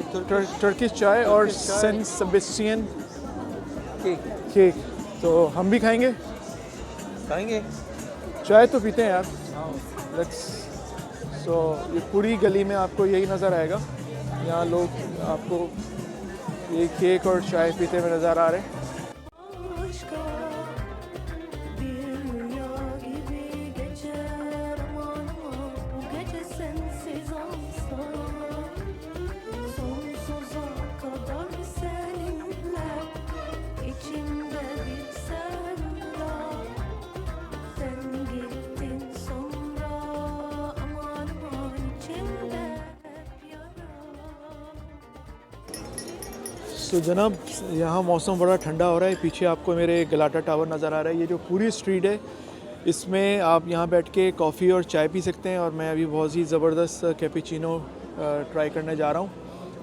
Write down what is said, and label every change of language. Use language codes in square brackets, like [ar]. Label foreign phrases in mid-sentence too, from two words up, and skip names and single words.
[ur] ٹرکش چائے اور سین سیبیسٹین کیک. تو ہم بھی کھائیں گے چائے تو پیتے ہیں یار. لیٹس. سو یہ پوری گلی میں آپ کو یہی نظر آئے گا، یہاں لوگ آپ کو یہ کیک اور چائے پیتے ہوئے نظر آ رہے ہیں. [tr] Aşka bir rüya gibi geçer aman aman bu gece sensiz olsa sonsuza kadar seninle içimde bir sevda sen gittin sonra aman aman içimde hep yara। [ur] تو جناب یہاں موسم بڑا ٹھنڈا ہو رہا ہے. پیچھے آپ کو میرے گلاٹا ٹاور نظر آ رہا ہے۔ یہ جو پوری اسٹریٹ ہے اس میں آپ یہاں بیٹھ کے کافی اور چائے پی سکتے ہیں. اور میں ابھی بہت ہی زبردست [en] cappuccino try [ur] کرنے جا رہا ہوں.